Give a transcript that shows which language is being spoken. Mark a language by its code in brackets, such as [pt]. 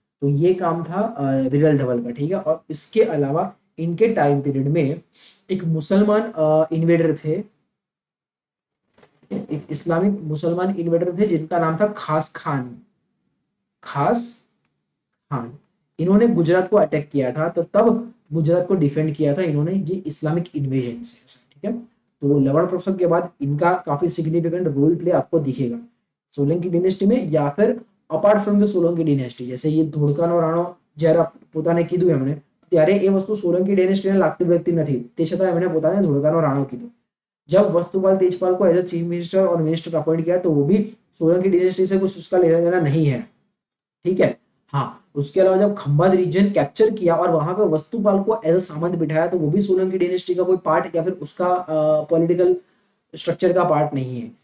[hi] तो ये काम था विरल धवल का, ठीक है। और इसके अलावा इनके टाइम पीरियड में एक मुसलमान इन्वेडर थे, एक इस्लामिक मुसलमान इन्वेडर थे जिनका नाम था खास खान। इन्होंने गुजरात को अटैक किया था, तो तब गुजरात को डिफेंड किया था इन्होंने ये इस्लामिक इन्वेजन से, ठीक है। तो लवण प्रसाद के बाद इनका काफी सिग्निफिकेंट रोल प्ले आपको दिखेगा सोलंकी डायनेस्टी में, या फिर [en] Apart from the Solanki dynasty. [hi] जैसे ये [gu] ધોળકાનો રાણો જ્યારે પોતાને કીધું એમણે, ત્યારે એ વસ્તુ સોલંકી डायनेस्टीને લાગતી વ્યક્તિ નથી, તે છતાં એમણે પોતાને ધોળકાનો રાણો કીધું। [hi] जब वस्तुपाल तेजपाल को एज अ चीफ मिनिस्टर और मिनिस्टर अपॉइंट किया, तो वो भी सोलंकी डायनेस्टी से कुछ उसका लेना देना नहीं है, ठीक है। हाँ, उसके अलावा जब खंभात रीजन कैप्चर किया और वहां पे वस्तुपाल को एज अ सामंत बिठाया, तो वो भी सोलंकी डायनेस्टी का कोई पार्ट या फिर उसका पॉलिटिकल स्ट्रक्चर का पार्ट नहीं है।